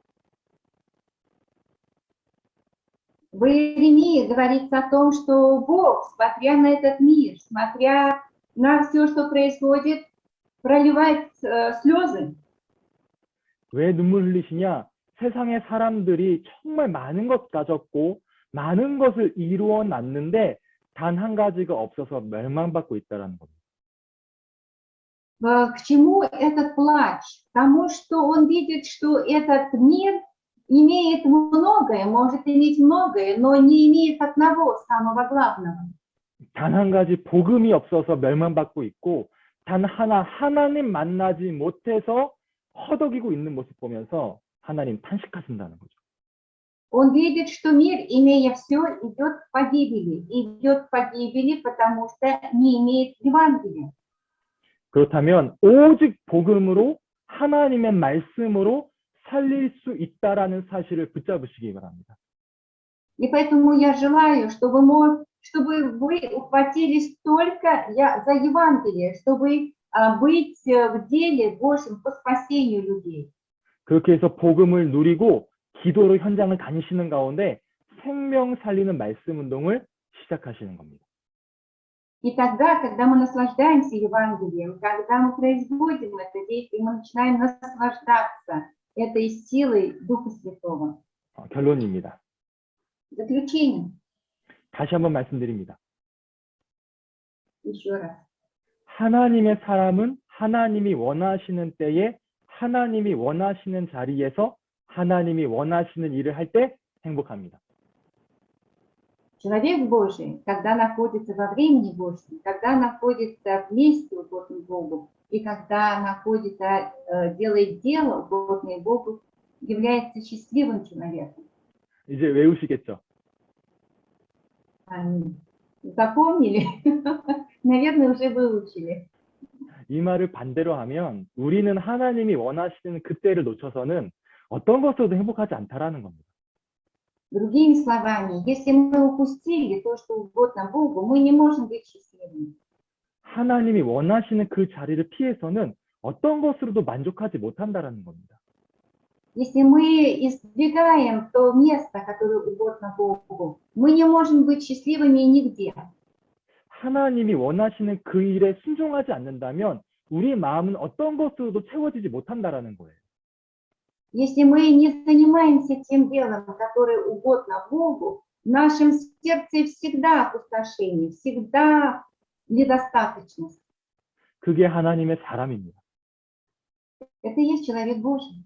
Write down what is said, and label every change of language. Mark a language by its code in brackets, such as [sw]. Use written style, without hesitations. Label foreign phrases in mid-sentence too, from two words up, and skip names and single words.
[ru] В Иеремии говорится о том, что Бог, смотря на этот мир, смотря на все, что происходит, проливает слезы. [ko] 왜 눈물 흘리시냐? 세상의 사람들이 정말 많은 것 가졌고 많은 것을 이루어 놨는데 단 한 가지가 없어서 멸망받고 있다는 겁니다. [ru] К чему этот плач? Потому что он видит, что этот мир имеет многое, может иметь многое, но не имеет одного самого главного. [ko] 단 한 가지 복음이 없어서 멸망받고 있고 단 하나 하나님 만나지 못해서 허덕이고 있는 모습 보면서 하나님 탄식하신다는 거죠. [ru] Он видит, что мир, имея все, идет к погибели. Идет к погибели, потому что не имеет Евангелия. [ko] 그렇다면 오직 복음으로 하나님의 말씀으로 살릴 수 있다라는 사실을 붙잡으시기 바랍니다. [ru] И поэтому я желаю, чтобы вы ухватились только за Евангелие, чтобы быть в деле Божьем по спасению людей. [ko] 그렇게 해서 복음을 누리고 기도로 현장을 다니시는 가운데 생명 살리는 말씀 운동을 시작하시는 겁니다. [ru] И тогда, когда мы наслаждаемся Евангелием, когда мы производим это действие, мы начинаем наслаждаться этой силой Духа Святого. [ko] 결론입니다. [ru] Заключение. [ko] 다시 한번 말씀드립니다. [ru] Еще раз. [ko] 하나님의 사람은 하나님이 원하시는 때에 하나님이 원하시는 자리에서 하나님이 원하시는 일을 할 때 행복합니다. [ru] Человек Божий, когда находится во времени Божьем, когда находится вместе угодным Богу, и когда находится, делает дело угодное Богу, является счастливым человеком. [ko] 이제 외우시겠죠? [ru] Запомнили? Наверное, уже выучили. [ko] 이 말을 반대로 하면 우리는 하나님이 원하시는 그때를 놓쳐서는 어떤 것으로도 행복하지 않다라는 겁니다. [ru] Другими словами, если мы упустили то, что угодно Богу, мы не можем быть счастливыми. [ko] 하나님이 원하시는 그 자리를 피해서는 어떤 것으로도 만족하지 못한다라는 겁니다. [ru] Если мы избегаем то место, которое угодно Богу, мы не можем быть счастливыми нигде. [ko] 하나님이 원하시는 그 일에 순종하지 않는다면 우리 마음은 어떤 것으로도 채워지지 못한다라는 거예요. [ru] Если мы не занимаемся тем делом, которое угодно Богу, в нашем сердце всегда опустошение, всегда недостаточность. [ko] 그게 하나님의 사람입니다. [ru] Это и есть человек Божий.